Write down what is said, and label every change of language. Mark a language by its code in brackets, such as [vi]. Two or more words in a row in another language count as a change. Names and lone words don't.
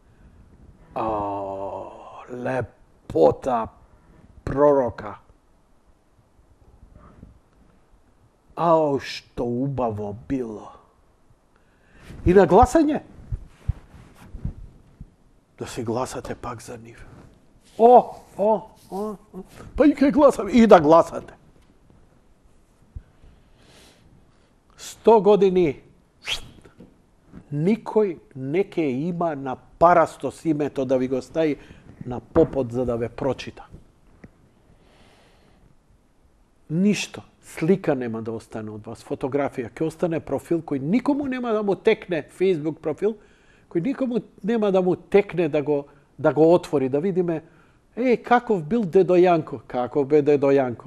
[mk] Лепота пророка. Што убаво било. И на гласање. Да си гласате пак за нив. Pa i kaj glasam? I da glasate. 100 години никој не ке има на парасто с името да ви го стави на попот за да ве прочита. Ништо. Слика нема да остане од вас, фотографија. Ке остане профил кој никому нема да му текне, Facebook профил, кој никому нема да му текне да го отвори, да видиме, каков бил дедо Јанко, каков бе дедо Јанко.